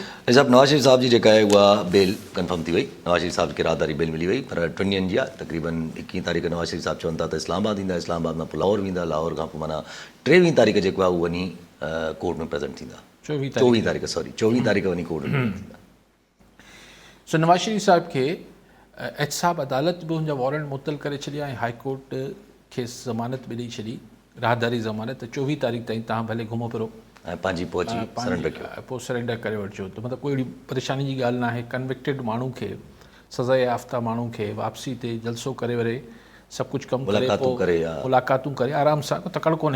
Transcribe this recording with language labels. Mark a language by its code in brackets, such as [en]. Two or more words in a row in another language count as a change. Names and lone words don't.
[sd] علی صاحب، نواز شریف صاحب جی جیکا ہے ہوا [en] bail confirm [sd] تھی وئی. نواز شریف صاحب کے راداری بیل ملی وئی پر 20 جا تقریباً 21 تاریخ نواز شریف صاحب چون تھا اسلام آباد ویندا، اسلام آباد میں لاہور ویندا، لاہور کا مانا 23 تاریخ جیکو ہے ونی کورٹ میں پریزنٹ تھیندا. 24 تاریخ سوری 24 تاریخ ونی کورٹ میں تھیندا. سو نواز شریف صاحب کے احتساب عدالت بھی ان وارنٹ معطل کرے چھॾिया ऐं [en] high court [sd] खे ज़मानत भी ॾेई छॾी, राहदारी ज़मानत. 24 तारीख़ ताईं तव्हां भले घुमो फिरो पंहिंजी पहुची सरेंडर कयो, पोइ सरेंडर करे वठिजो. त मतिलबु कोई अहिड़ी परेशानी जी ॻाल्हि न आहे. कन्विक्टेड माण्हू खे, सज़ा याफ़्ता माण्हू खे वापसी ते जलसो करे वरे सभु कुझु कमु करे पोइ मुलाक़ातूं करे आराम सां, को तकड़ि कोन्हे.